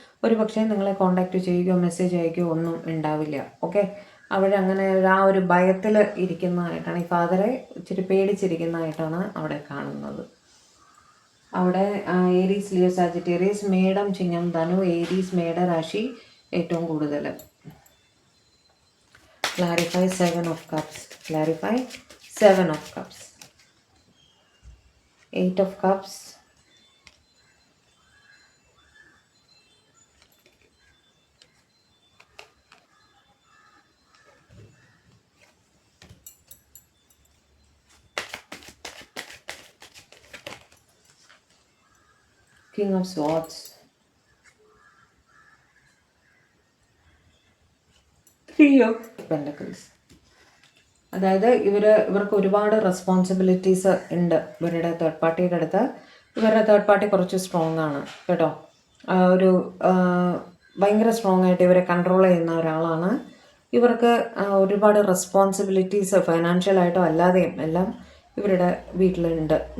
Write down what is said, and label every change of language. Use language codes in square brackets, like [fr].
[ml] ഒരു പക്ഷേ നിങ്ങളെ കോണ്ടാക്ട് ചെയ്യുകയോ മെസ്സേജ് അയക്കുകയോ ഒന്നും ഉണ്ടാവില്ല. ഓക്കെ, അവരങ്ങനെ ആ ഒരു ഭയത്തിൽ ഇരിക്കുന്നതായിട്ടാണ്, ഈ ഫാദറെ ഇച്ചിരി പേടിച്ചിരിക്കുന്നതായിട്ടാണ് അവിടെ കാണുന്നത്. അവിടെ ഏരീസ്, ലിയോ, സാജിറ്റേറിയസ്, മേടം, ചിങ്ങം, ധനു, ഏരീസ്, മേടരാശി ഏറ്റവും കൂടുതൽ. [en] Clarify 7 of Cups, clarify 7 of Cups, 8 of Cups, King of Swords, 3 of Pentacles. [ml] അതായത് ഇവർക്ക് ഒരുപാട് റെസ്പോൺസിബിലിറ്റീസ് ഉണ്ട് ഇവരുടെ തേർഡ് പാർട്ടിയുടെ അടുത്ത്. ഇവരുടെ തേർഡ് പാർട്ടി കുറച്ച് സ്ട്രോങ് ആണ് കേട്ടോ. ഒരു ഭയങ്കര സ്ട്രോങ് ആയിട്ട് ഇവരെ കൺട്രോൾ ചെയ്യുന്ന ഒരാളാണ്. ഇവർക്ക് ഒരുപാട് റെസ്പോൺസിബിലിറ്റീസ് ഫൈനാൻഷ്യലായിട്ടോ അല്ലാതെയും എല്ലാം ഇവരുടെ വീട്ടിലുണ്ട്.